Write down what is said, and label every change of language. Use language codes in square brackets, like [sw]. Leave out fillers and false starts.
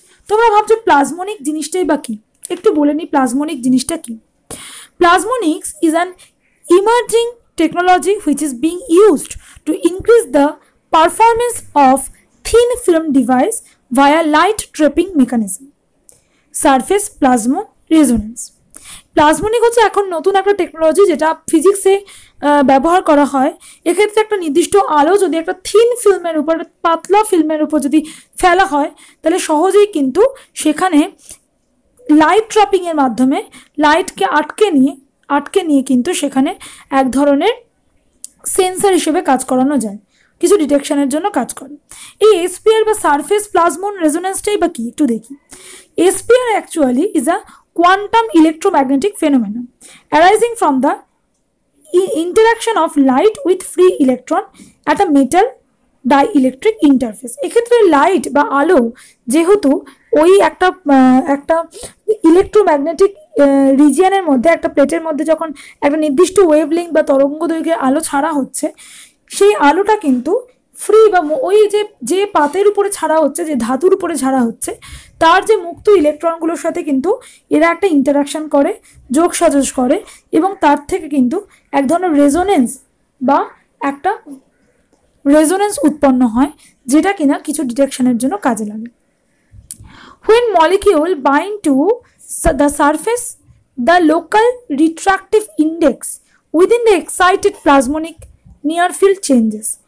[bn] তোমরা ভাবছো প্লাজমনিক জিনিসটাই বা কি, একটু বলে নিই প্লাজমনিক জিনিসটা কি। [en] Plasmonics is an emerging technology which is being used to increase the performance of thin film device via light trapping mechanism. Surface plasmon resonance. [bn] প্লাজমনিক হচ্ছে এখন নতুন একটা টেকনোলজি যেটা ফিজিক্সে ব্যবহার করা হয়। এক্ষেত্রে একটা নির্দিষ্ট আলো যদি একটা থিন ফিল্মের উপর, পাতলা ফিল্মের উপর যদি ফেলা হয় তাহলে সহজেই কিন্তু সেখানে লাইট ট্র্যাপিংয়ের মাধ্যমে লাইটকে আটকে নিয়ে কিন্তু সেখানে এক ধরনের সেন্সর হিসেবে কাজ করানো যায়, কিছু ডিটেকশনের জন্য কাজ করে। এই এসপিআর বা সারফেস প্লাজমন রেজোনেন্সটাই বা কি একটু দেখি। [en] SPR actually is a quantum electromagnetic phenomenon arising from the interaction of light with free electron at a metal dielectric interface। [bn] এক্ষেত্রে লাইট বা আলো যেহেতু ওই একটা ইলেকট্রোম্যাগনেটিক রিজিয়নের মধ্যে একটা প্লেটের মধ্যে যখন একটা নির্দিষ্ট ওয়েভলেংথ বা তরঙ্গ দৈর্ঘ্যের আলো ছাড়া হচ্ছে, সেই আলোটা কিন্তু ফ্রি বা ওই যে পাতের উপরে ছাড়া হচ্ছে, যে ধাতুর উপরে ছাড়া হচ্ছে, তার যে মুক্ত ইলেকট্রনগুলোর সাথে কিন্তু এরা একটা ইন্টারাকশন করে, যোগ সাজস করে, এবং তার থেকে কিন্তু এক ধরনের রেজোনেন্স বা একটা রেজোনেন্স উৎপন্ন হয়, যেটা কিনা কিছু ডিটেকশনের জন্য কাজে লাগে। [en] When molecule bind to the surface, the local retractive index within the excited plasmonic near field changes.